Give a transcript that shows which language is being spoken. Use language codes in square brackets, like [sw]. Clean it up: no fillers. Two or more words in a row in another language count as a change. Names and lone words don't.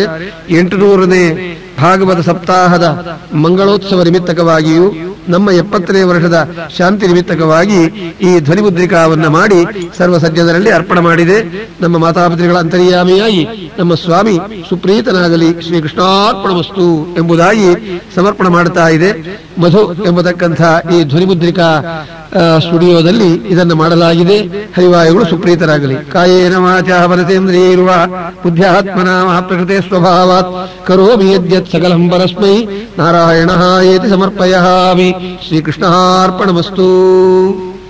[kn] 800ನೇ ಭಾಗವತ ಸಪ್ತಾಹದ ಮಂಗಳೋತ್ಸವ ನಿಮಿತ್ತಕವಾಗಿಯೂ ನಮ್ಮ 70ನೇ ವರ್ಷದ ಶಾಂತಿ ನಿಮಿತ್ತಕವಾಗಿ ಈ ಧ್ವನಿಮುದ್ರಿಕಾವನ್ನು ಮಾಡಿ ಸರ್ವ ಸಜ್ಜನರಲ್ಲಿ ಅರ್ಪಣೆ ಮಾಡಿದೆ. ನಮ್ಮ ಮಾತಾಪಿತೃಗಳ ಅಂತರ್ಯಾಮಿಯಾಗಿ ನಮ್ಮ ಸ್ವಾಮಿ ಸುಪ್ರೀತನಾಗಲಿ, ಶ್ರೀಕೃಷ್ಣಾರ್ಪಣಮಸ್ತು ಎಂಬುದಾಗಿ ಸಮರ್ಪಣೆ ಮಾಡುತ್ತಾ ಇದೆ. ಮಧು ಎಂಬತಕ್ಕಂಥ ಈ ಧ್ವನಿಮುದ್ರಿಕಾ ಸ್ಟುಡಿಯೋದಲ್ಲಿ ಇದನ್ನು ಮಾಡಲಾಗಿದೆ. ಹರಿವಾಯುಗಳು ಸುಪ್ರೀತರಾಗಲಿ. [sa] ಕಾಯೇನ ವಾಚಾ ಮನಸೇಂದ್ರಿಯೈರ್ವಾ ಬುದ್ಧ್ಯಾತ್ಮನಾ ಪ್ರಕೃತೆ ಸ್ವಭಾವಾತ್ ಕರೋಮಿ ಯದ್ಯತ್ ಸಕಲಂ ಪರಸ್ಮೈ ನಾರಾಯಣಃ ಏತಿ ಸಮರ್ಪಯಾಮಿ. ಶ್ರೀಕೃಷ್ಣಾರ್ಪಣಮಸ್ತು.